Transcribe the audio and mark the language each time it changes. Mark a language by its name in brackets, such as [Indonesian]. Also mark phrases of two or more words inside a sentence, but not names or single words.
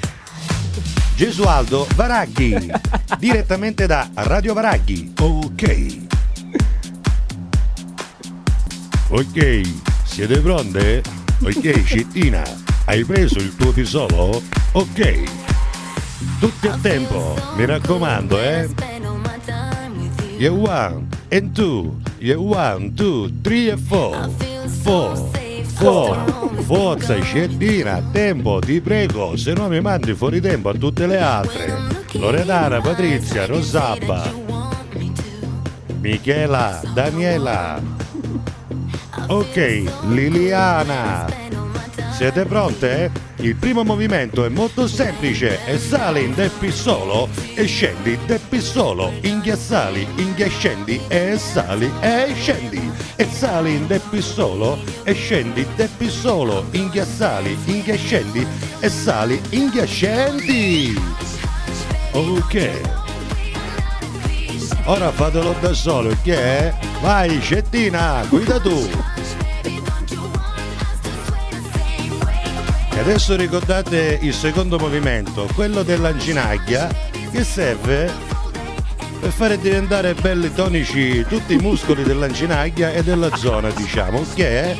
[Italian] Gesualdo Varaghi, direttamente da Radio Varaghi. Ok. Ok, siete pronte? Ok, Cettina, hai preso il tuo pisolo? Ok. Tutti a tempo, mi raccomando, eh? [English] Yeah, 1 and 2, yeah, 1, 2, 3 and 4, 4, [Italian] forza Cettina, tempo, ti prego, se no mi mandi fuori tempo a tutte le altre. Loredana, Patrizia, Rosabba, Michela, Daniela, ok, Liliana. Siete pronte? Il primo movimento è molto semplice, e sali in de pissolo e scendi de pissolo, inghiassali, inghiascendi e sali e scendi, e sali in de pissolo e scendi de pissolo, inghiassali, inghiascendi e sali, inghiascendi. Ok. Ora fatelo da solo, che? Vai Cettina, guida tu. E adesso ricordate il secondo movimento, quello dell'anginaglia, che serve per fare diventare belli tonici tutti i muscoli dell'anginaglia e della zona, diciamo, ok?